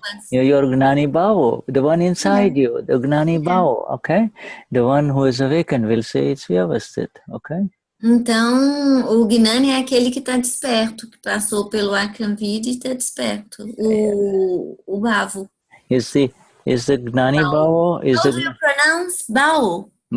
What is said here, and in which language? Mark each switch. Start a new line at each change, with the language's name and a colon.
English: You're Gnani Bhavo, the one inside you, the Gnani Bhavo, okay? The one who is awakened will say it's Vyavastit, okay?
Portuguese: Então, o Gnani é aquele que está desperto, que passou pelo Akram Vignan e está desperto. O Bhavo.
English: Is the Gnani Bhavo? How do you pronounce Bhavo?